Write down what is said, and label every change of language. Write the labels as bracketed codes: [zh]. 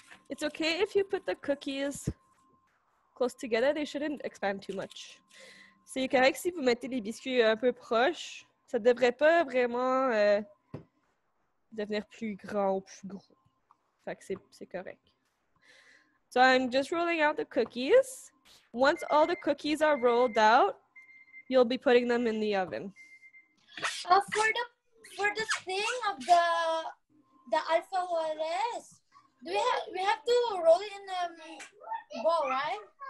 [en] It's okay if you put the cookies close together. They shouldn't expand too much. [fr] C'est correct si vous mettez les biscuits un peu proches. Ça devrait pas vraiment devenir plus grand ou plus gros. Fait que c'est correct. [en] So I'm just rolling out the cookies. Once all the cookies are rolled out, you'll be putting them in the oven. For the thing of the alfajores, we have to roll it in a bowl, right?